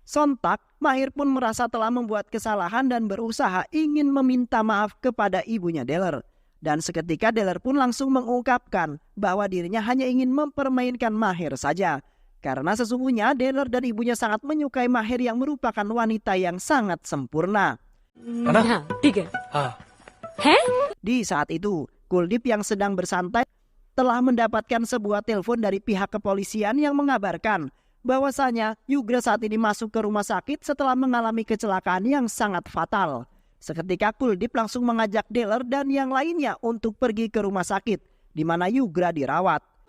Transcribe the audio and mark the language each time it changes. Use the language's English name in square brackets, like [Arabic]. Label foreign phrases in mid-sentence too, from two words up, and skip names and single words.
[Indonesian] Sontak, Mahir pun merasa telah membuat kesalahan dan berusaha ingin meminta maaf kepada ibunya Deller. Dan seketika Deller pun langsung mengungkapkan bahwa dirinya hanya ingin mempermainkan Mahir saja. Karena sesungguhnya Deller dan ibunya sangat menyukai Mahir yang merupakan wanita yang sangat sempurna. [Hindi] हाँ ठीक है हाँ हैं [Indonesian] Di saat itu, Kuldip yang sedang bersantai telah mendapatkan sebuah telepon dari pihak kepolisian yang mengabarkan bahwasanya Yugra saat ini masuk ke rumah sakit setelah mengalami kecelakaan yang sangat fatal. Seketika Kuldip langsung mengajak Deller dan yang lainnya untuk pergi ke rumah sakit di mana Yugra dirawat.